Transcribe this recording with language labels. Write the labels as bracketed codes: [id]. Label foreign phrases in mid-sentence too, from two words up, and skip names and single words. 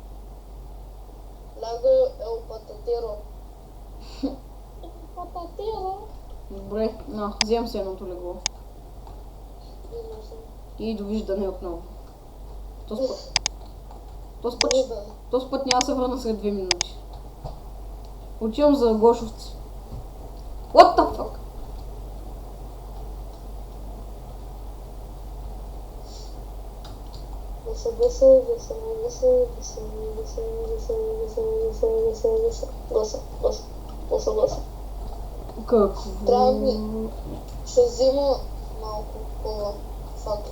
[bg] Лягай, пататеро. Пататеро? Добре, вземам се едното легло. И довиждане отново. Този път няма се върна след 2 минути. Отивам за Гошовци. [en] What the fuck? [bg] Гоша. Какво? Трябва ми. Ще взема малко по-факли.